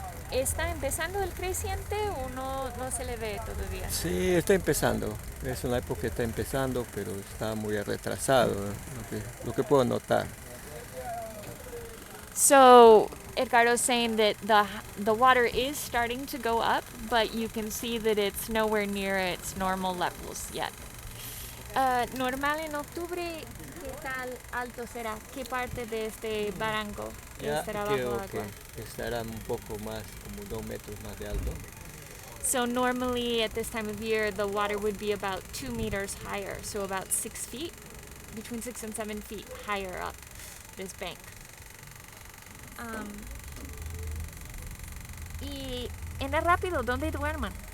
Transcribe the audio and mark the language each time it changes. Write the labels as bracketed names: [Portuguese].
[Spanish] ¿Está empezando el creciente o no se le ve todavía? Sí, está empezando. Es una época que está empezando, pero está muy retrasado, ¿no? Lo que puedo notar. [English] So Edgardo's saying that the water is starting to go up, but you can see that it's nowhere near its normal levels yet. [Spanish] Normal en octubre, ¿qué tal alto será? ¿Qué parte de este barranco estará bajo creo agua? que estará un poco más, como 2 metros más de alto. [English] So normally at this time of year, the water would be about 2 meters higher, so about 6 feet, between 6 and 7 feet higher up this bank. [Spanish] Y en el rápido, ¿dónde duerman?